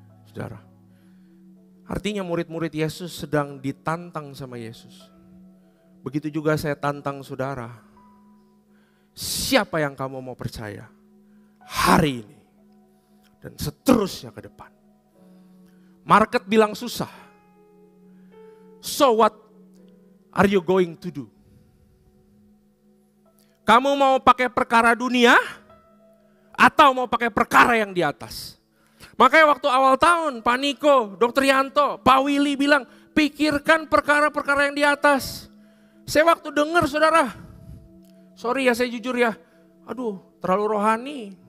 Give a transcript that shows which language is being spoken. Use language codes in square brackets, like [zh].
[id] Saudara, artinya murid-murid Yesus sedang ditantang sama Yesus. Begitu juga saya tantang saudara. Siapa yang kamu mau percaya hari ini dan seterusnya ke depan? Market bilang susah. [en] So what are you going to do? [id] Kamu mau pakai perkara dunia atau mau pakai perkara yang di atas? Makanya waktu awal tahun, Pak Niko, Dr. Yanto, Pak Willy bilang, pikirkan perkara-perkara yang di atas. Saya waktu dengar saudara, sorry ya saya jujur ya, aduh terlalu rohani.